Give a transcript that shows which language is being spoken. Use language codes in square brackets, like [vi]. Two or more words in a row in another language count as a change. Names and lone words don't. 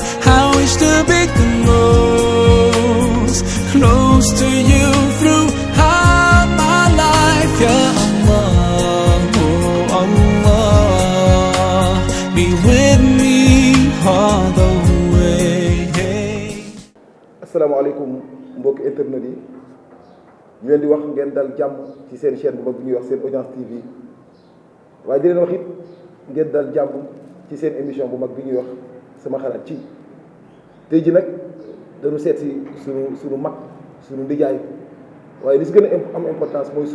[en] I wish to be close to you throughout my life. [ar] Ya Allah, [en] oh Allah, be with me all the way. [wo] Asalaamaaleykum mbokki internet yi ñu leen di wax ngeen dal jàmm ci seen chaîne bu mag bi ñuy wax seen [en] audience TV [wo] waaye di leen wax it ngeen dal jàmm ci seen émission bu mag bi ñuy wax sama xalaat ci tey ji nag dañu seet si sunu mag sunu ndijaay waaye li si gën a am importance mooy